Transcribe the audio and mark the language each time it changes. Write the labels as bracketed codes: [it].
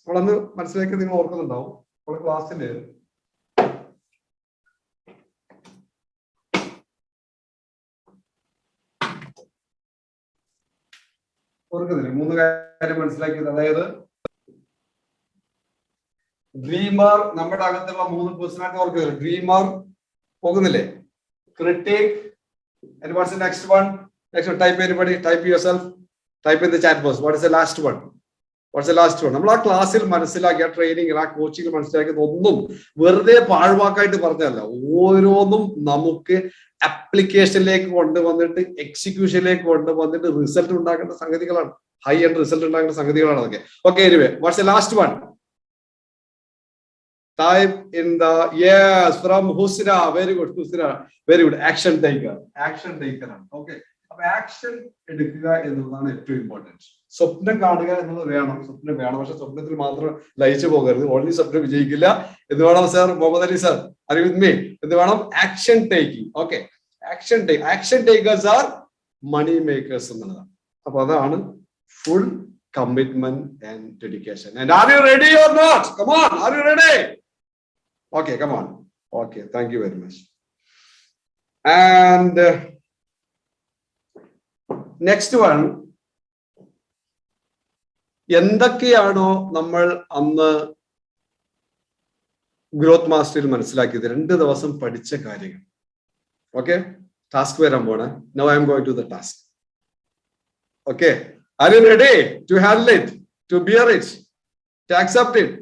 [ml] നമ്മളന്ന് മനസ്സിലാക്കി നിങ്ങൾ ഓർക്കുന്നുണ്ടാവും. നമ്മുടെ ക്ലാസ്സില് ഓർക്കുന്നില്ല 3 കാര്യം മനസ്സിലാക്കിയത്. അതായത് ഡ്രീമർ, നമ്മുടെ അകത്തുള്ള 3 പേഴ്സണാലിറ്റി ഓർക്കുന്നില്ല. [en] Dreamer പോകുന്നില്ലേ, critic, and what's the next one? Next one, type anybody, type yourself, type in the chat box. What is the last one? What's the last one? [ml] നമ്മൾ ആ ക്ലാസ്സിൽ മനസ്സിലാക്കിയ, ട്രെയിനിങ്, ആ കോച്ചിങ് മനസ്സിലാക്കിയത് ഒന്നും വെറുതെ പാഴ്വാക്കായിട്ട് പറഞ്ഞല്ല. ഓരോന്നും നമുക്ക് അപ്ലിക്കേഷനിലേക്ക് കൊണ്ടുവന്നിട്ട്, എക്സിക്യൂഷനിലേക്ക് കൊണ്ടുവന്നിട്ട് റിസൾട്ട് ഉണ്ടാക്കേണ്ട സംഗതികളാണ്. ഹൈ ആൻഡ് റിസൾട്ട് ഉണ്ടാക്കേണ്ട സംഗതികളാണ് അതൊക്കെ. [en] Okay, anyway, what's the last one? Type in the, yes, from Husna. Very good, Husna. Very good. Action taker. Action taker. Okay. [ml] അപ്പൊ ആക്ഷൻ എടുക്കുക എന്നുള്ളതാണ് ഏറ്റവും ഇമ്പോർട്ടൻറ്റ്. സ്വപ്നം കാണുക എന്നുള്ളത് വേണം. സ്വപ്നം വേണം, പക്ഷെ സ്വപ്നത്തിൽ മാത്രം ലയിച്ചു പോകരുത്. ഓൺലി സ്വപ്നം വിജയിക്കില്ല. എന്ത് വേണം sir? [en] Muhammad Ali sir, are you with me? [ml] എന്ത് വേണം? Action taking. [en] okay, action takers are money makers [ml] എന്നുള്ളതാണ്. അപ്പൊ അതാണ് [en] Full commitment and dedication. And are you ready or not? Come on, are you ready? Okay, come on. Okay, thank you very much. And next one, [ml] എന്തൊക്കെയാണോ നമ്മൾ അന്ന് growth മാസ്റ്ററിൽ മനസ്സിലാക്കിയത്, 2 ദിവസം പഠിച്ച കാര്യങ്ങൾ. ഓക്കെ, ടാസ്ക് വരാൻ പോണേ. [en] Now I am going to the task. Okay, are you ready to handle it, to bear it, to accept it?